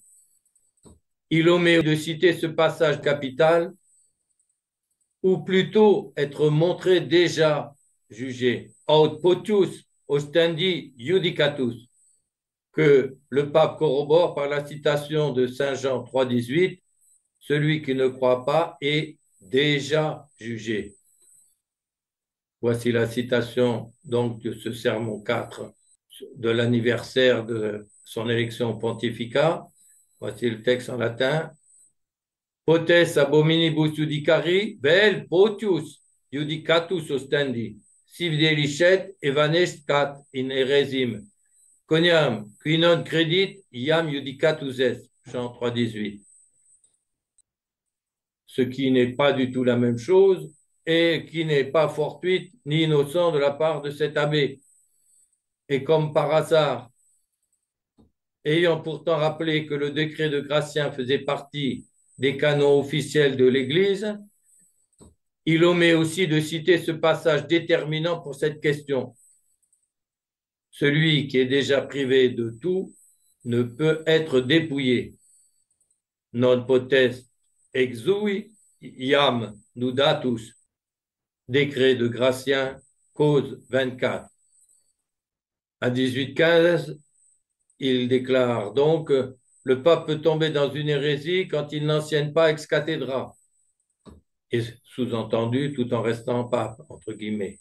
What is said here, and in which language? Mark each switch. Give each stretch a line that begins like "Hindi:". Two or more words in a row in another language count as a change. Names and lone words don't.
French: Il omet de citer ce passage capital, ou plutôt être montré déjà jugé,
Latin: aut potius ostendi judicatus,
French: que le pape corrobore par la citation de Saint Jean 3,18, celui qui ne croit pas est déjà jugé. Voici la citation donc de ce sermon 4 de l'anniversaire de son élection pontificale. Voici le texte en latin.
Latin: Potes abominibus judicari, vel potius judicatus ostendi, si videlicet evanescat in heresim, coniam qui non credit iam judicatus est, Jean 3,18.
French: Ce qui n'est pas du tout la même chose et qui n'est pas fortuite ni innocent de la part de cet abbé. Et comme par hasard, ayant pourtant rappelé que le décret de Gratien faisait partie des canons officiels de l'Église, il omet aussi de citer ce passage déterminant pour cette question. Celui qui est déjà privé de tout ne peut être dépouillé.
Latin: Non potest exui iam nudatus.
French: Décret de Gratien, cause 24. À 1815, il déclare donc le pape peut tomber dans une hérésie quand il n'enseigne pas
Latin: ex cathedra.
French: Et sous-entendu, tout en restant pape, entre guillemets.